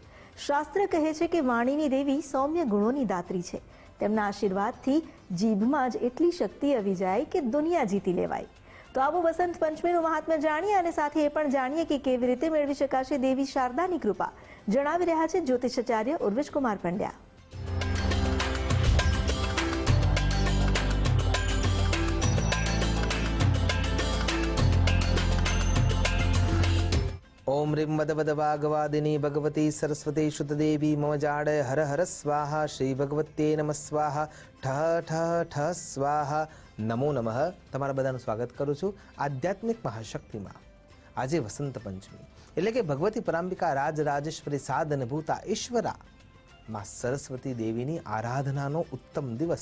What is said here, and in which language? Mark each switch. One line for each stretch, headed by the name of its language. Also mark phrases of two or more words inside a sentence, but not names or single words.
Gujarati: શાસ્ત્ર કહે છે કે વાણીની દેવી સૌમ્ય ગુણોની દાત્રી છે. તેમના આશીર્વાદથી જીભમાં જ એટલી શક્તિ આવી જાય કે દુનિયા જીતી લેવાય. તો આવો વસંત પંચમીનું મહાત્મ્ય જાણીએ અને સાથે એ પણ જાણીએ કે કેવી રીતે મેળવી શકાશે દેવી શારદાની કૃપા. જણાવી રહ્યા છે જ્યોતિષાચાર્ય ઉર્વેશ કુમાર પંડ્યા.
Sanskrit: ओम ह्रीं वद वद वाग्वादिनी भगवती सरस्वती शुद्धदेवी मम जाड हर हर स्वाहा श्री भगवत्ये नमः स्वाहा ઠ ઠ ઠ સ્વાહા નમો નમઃ.
Gujarati: તમારા બધાનું સ્વાગત કરું છું આધ્યાત્મિક મહાશક્તિમાં. આજે વસંત પંચમી એટલે કે ભગવતી પરાંબિકા રાજરાજેશ્વરી સાધન ભૂતા ઈશ્વરા માં સરસ્વતી દેવીની આરાધનાનો ઉત્તમ દિવસ.